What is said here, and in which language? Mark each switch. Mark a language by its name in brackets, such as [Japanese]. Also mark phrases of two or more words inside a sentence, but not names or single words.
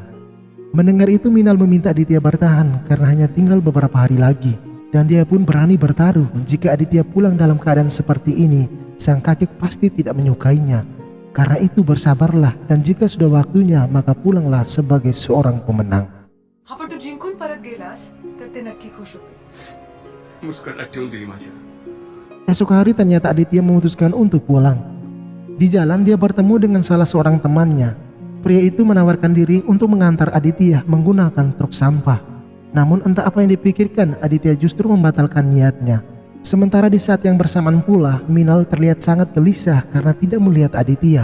[Indonesian] Mendengar itu, Minal meminta Aditya bertahan karena hanya tinggal beberapa hari lagi, dan dia pun berani bertaruh jika Aditya pulang dalam keadaan seperti ini, sang kakek pasti tidak menyukainya. Karena itu bersabarlah, dan jika sudah waktunya maka pulanglah sebagai seorang pemenang. [Marathi] आपण तू जिंकून परत गेलास तर ते नक्की खुश होते. मुस्कटात ठेवून दिली माझ्या. [Indonesian] Esok hari ternyata Aditya memutuskan untuk pulang. Di jalan dia bertemu dengan salah seorang temannya. Pria itu menawarkan diri untuk mengantar Aditya menggunakan truk sampah. Namun entah apa yang dipikirkan, Aditya justru membatalkan niatnya. Sementara di saat yang bersamaan pula, Minal terlihat sangat gelisah karena tidak melihat Aditya.